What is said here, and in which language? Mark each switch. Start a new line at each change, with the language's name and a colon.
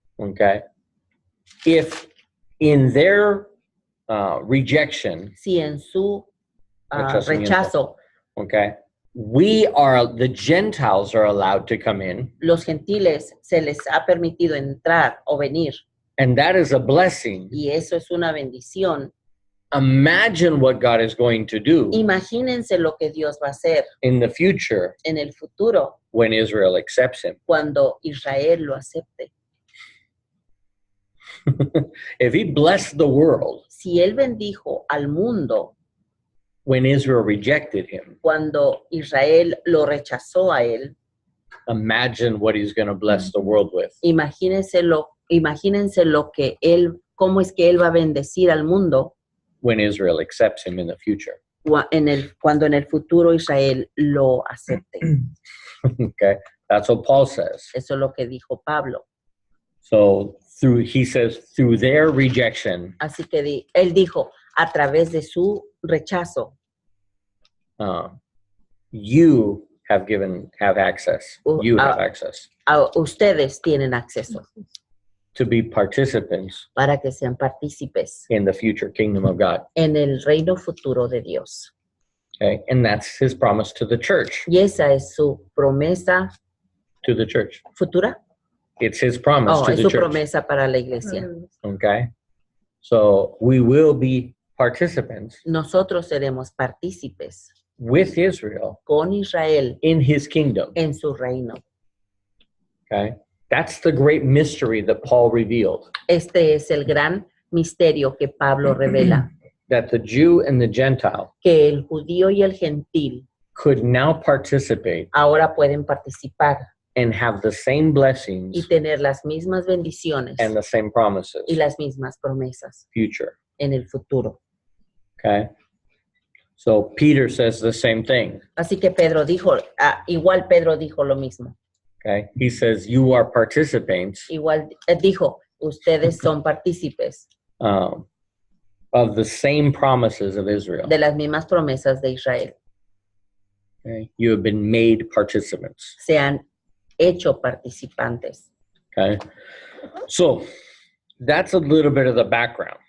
English: okay, if in their rejection,
Spanish: si en su Rechazamiento. rechazo
English: okay, the Gentiles are allowed to come in,
Spanish: los gentiles se les ha permitido entrar o venir,
English: and that is a blessing.
Spanish: y eso es una bendición.
English: Imagine what God is going to do
Spanish: Imagínense lo que Dios va a hacer
English: in the future
Spanish: en el futuro
English: when Israel accepts him.
Spanish: cuando Israel lo acepte.
English: If he blessed the world
Spanish: Si Él bendijo al mundo
English: when Israel rejected him,
Spanish: cuando Israel lo rechazó a Él,
English: imagine what he's going to bless the world with.
Spanish: imagínense lo que Él, cómo es que Él va a bendecir al mundo
English: When Israel accepts him in the future.
Spanish: cuando en el futuro Israel lo acepte.
English: Okay, that's what Paul says.
Spanish: Eso es lo que dijo Pablo.
English: So he says through their rejection,
Spanish: Así que él dijo, a través de su rechazo,
English: you have access. You have access
Spanish: ustedes tienen acceso
English: to be participants
Spanish: para que sean partícipes
English: in the future kingdom of God.
Spanish: en el reino futuro de Dios.
English: Okay, and that's his promise to the church.
Spanish: Y esa es su promesa
English: To the church,
Spanish: futura.
English: it's his promise to
Spanish: Es
English: the
Spanish: su
English: church.
Spanish: promesa para la iglesia.
English: Okay, so we will be participants
Spanish: Nosotros seremos partícipes
English: with Israel
Spanish: con Israel
English: in his kingdom.
Spanish: en su reino.
English: Okay, that's the great mystery that Paul revealed.
Spanish: Este es el gran misterio que Pablo revela,
English: That the Jew and the Gentile
Spanish: que el judío y el gentil
English: could now participate
Spanish: ahora pueden participar
English: and have the same blessings
Spanish: y tener las mismas bendiciones
English: and the same promises.
Spanish: y las mismas promesas
English: Future.
Spanish: en el futuro.
English: Okay, so Peter says the same thing.
Spanish: Así que Pedro dijo, igual Pedro dijo lo mismo.
English: Okay, he says you are participants
Spanish: Igual dijo, ustedes son partícipes
English: of the same promises of Israel.
Spanish: de las mismas promesas de Israel.
English: Okay, you have been made participants.
Spanish: Se han hecho participantes.
English: Okay, so that's a little bit of the background.